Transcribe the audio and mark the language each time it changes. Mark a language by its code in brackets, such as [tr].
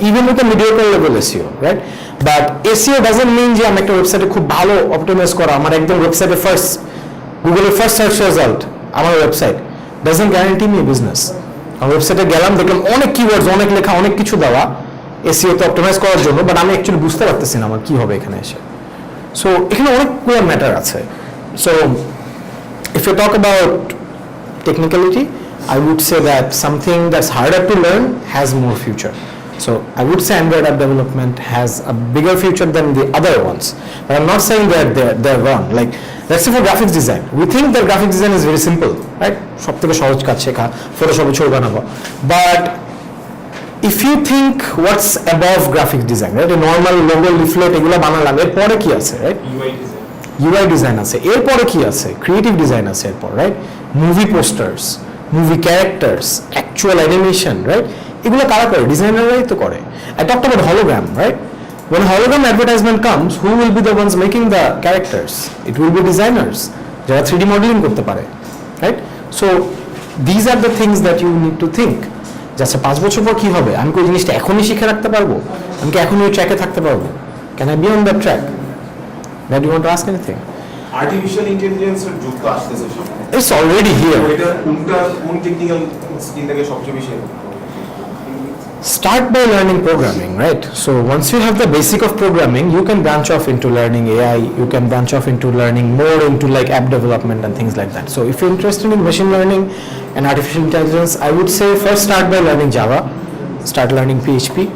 [bn] Even with a mediocre level SEO, right? [en] but SEO doesn't mean [bn] যে আমি একটা ওয়েবসাইটে খুব ভালো অপটিমাইজ করা, আমার একদম ওয়েবসাইটে ফার্স্ট, গুগলের ফার্স্ট সার্চ রেজাল্ট আমার website doesn't guarantee me business. আমার ওয়েবসাইটে গেলাম, দেখলাম অনেক কিওয়ার্ডস, অনেক লেখা, অনেক কিছু দেওয়া এসইওতে অপটিমাইজ করার জন্য, বাট আমি অ্যাকচুয়ালি বুঝতে পারতেছি না আমার কি হবে এখানে এসে। সো এখানে অনেকগুলো ম্যাটার আছে। [en] So if you talk about technicality, I would say that something that's harder to learn has more future. So I would say Android app development has a bigger future than the other ones. But I'm not saying that they're wrong. Like, let's say for graphics design, we think that graphics design is very simple, right? [bn] সব থেকে সহজ কাজ শেখা, ফটোশপে ছবি বানাবো। [en] But if you think what's above graphics design, right? A normal logo, [bn] leaflet এগুলো বানালাম, এরপরে কি আছে, right? UI ডিজাইন আছে, এরপরে কি আছে? ক্রিয়েটিভ ডিজাইন আছে এরপর, right? Movie posters, movie characters, actual animation, right? এগুলো কারা করে? ডিজাইনাররাই তো করে। [en] I talked about hologram, right? When a hologram advertisement comes, who will be the ones making the characters? It will be designers, [bn] যারা 3D modeling করতে পারে, [en] right? So these are the things that you need to think. [bn] আচ্ছা 5 বছর পর কি হবে? আমি কি ওই জিনিসটা এখনই শিখে রাখতে পারবো? আমি কি এখনই ওই ট্র্যাকে থাকতে পারবো? [en] Can I be on that track? Now, do you want to ask anything? [bn] Artificial ইন্টেলিজেন্সের যুগ তো আসতেছে সামনে। [en] It's already here. [bn] এটা কোন টেকনিক্যাল স্কিলটাকে সবচেয়ে বেশি? [en] Start by learning programming, right? So once you have the basic of programming, you can branch off into learning AI, you can branch off into learning more into like app development and things like that. So if you're interested in machine learning and artificial intelligence, I would say first start by learning Java, start learning PHP.